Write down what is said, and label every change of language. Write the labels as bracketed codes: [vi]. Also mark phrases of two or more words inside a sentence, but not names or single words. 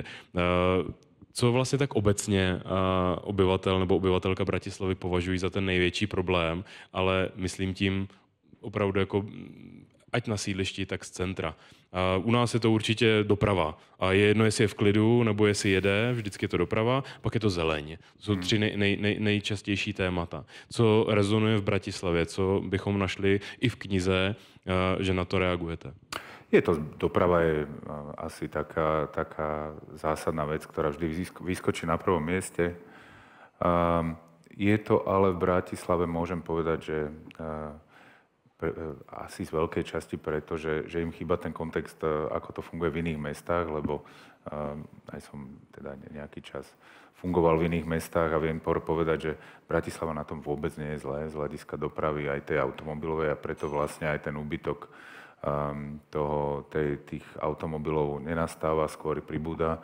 [cs] Co vlastně tak obecně obyvatel nebo obyvatelka Bratislavy považují za ten největší problém, ale myslím tím opravdu jako ať na sídlišti, tak z centra. U nás je to určitě doprava. A je jedno, jestli je v klidu, nebo jestli jede, vždycky je to doprava, pak je to zeleň. To jsou tři nejčastější témata. Co rezonuje v Bratislavě, co bychom našli i v knize, že na to reagujete? [sk] Doprava je asi taká zásadná vec, ktorá vždy vyskočí na prvom mieste. Je to ale v Bratislave, môžem povedať, že asi z veľkej časti preto, že im chýba ten kontext, ako to funguje v iných mestách, lebo aj som teda nejaký čas fungoval v iných mestách a viem povedať, že Bratislava na tom vôbec nie je zlé z hľadiska dopravy aj tej automobilovej a preto vlastne aj ten úbytok tých automobilov nenastáva, skôr pribúda.